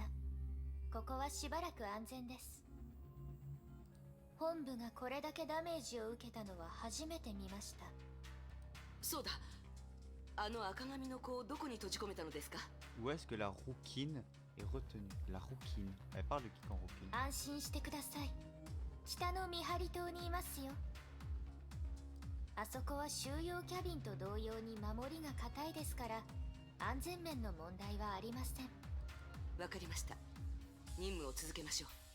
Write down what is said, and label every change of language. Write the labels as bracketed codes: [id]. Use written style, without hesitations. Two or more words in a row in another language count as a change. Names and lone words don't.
[ja] ここはしばらく安全です。本部がこれだけダメージを受けたのは初めて見ました。そうだ。あの赤髪の子をどこに閉じ込めたのですか？ [fr] Où est-ce que la rouquine est retenue? La rouquine. Elle parle de qui quand rouquine? [ja] 安心してください。北の見張り塔にいますよ。あそこは収容キャビンと同様に守りが固いですから、安全面の問題はありません。わかりました。任務を続けましょう。